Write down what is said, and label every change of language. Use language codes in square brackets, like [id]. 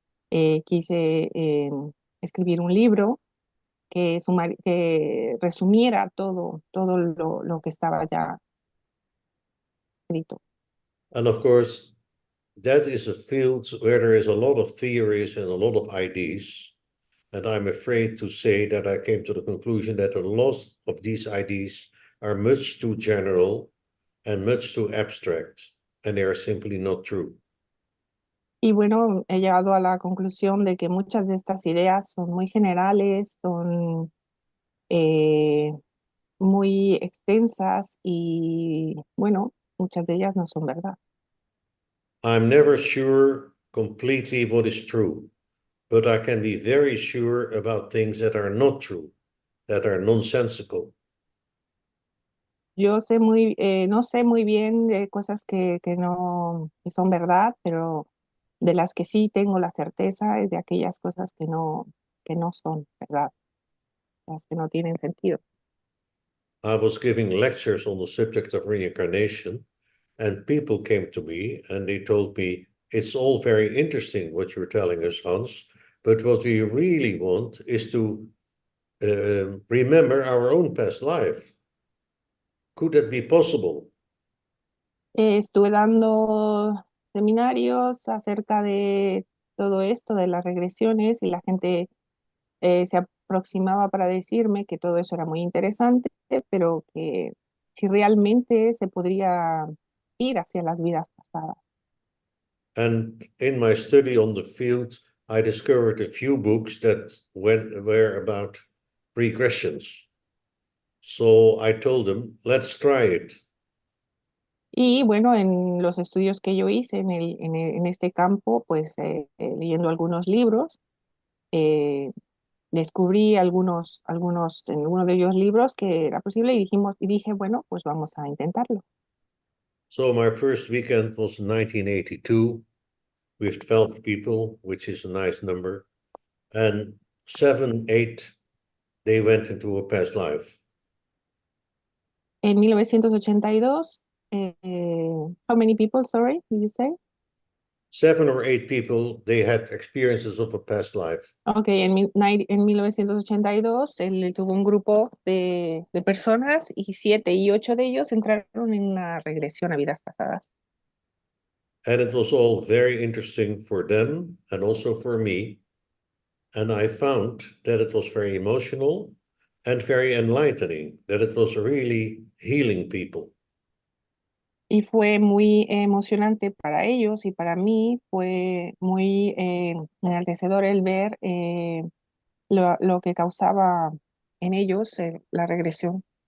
[es] Quise escribir un libro que resumiera todo lo que estaba ya escrito. [en] And of course, that is a field where there is a lot of theories and a lot of ideas. And I'm afraid to say that I came to the conclusion that a lot of these ideas are much too general and much too abstract, and they are simply not true. [es] Y bueno, he llegado a la conclusión de que muchas de estas ideas son muy generales, son eh, muy extensas y bueno, muchas de ellas no son verdad. [en] I'm never sure completely what is true, but I can be very sure about things that are not true, that are nonsensical. [es] Yo no sé muy bien de cosas que son verdad, pero de las que sí tengo la certeza es de aquellas cosas que no son verdad, las que no tienen sentido. [en] I was giving lectures on the subject of reincarnation, and people came to me and they told me, it's all very interesting what you're telling us, Hans, but what we really want is to remember our own past life. Could that be possible? [es] Estuve dando seminarios acerca de todo esto, de las regresiones, y la gente se aproximaba para decirme que todo eso era muy interesante, pero que si realmente se podría ir hacia las vidas pasadas. [en] And in my study on the field, I discovered a few books that were about regressions. So I told them, let's try it. [es] Y bueno, en los estudios que yo hice en este campo, pues leyendo algunos libros, eh, descubrí en algunos de ellos libros que era posible y dije, bueno, pues vamos a intentarlo. [en] So my first weekend was 1982 with 12 people, which is a nice number. And 7, 8, they went into a past life. [es] En 1982, [en] how many people, sorry, did you say? 7 or 8 people, they had experiences of a past life. [es] Ok, en 1982 él tuvo un grupo de personas y 7 y 8 de ellos entraron en una regresión a vidas pasadas. [en] And it was all very interesting for them and also for me. And I found that it was very emotional and very enlightening, that it was really healing people. [es] Y fue muy emocionante para ellos y para mí fue muy enaltecedor el ver lo que causaba en ellos la regresión.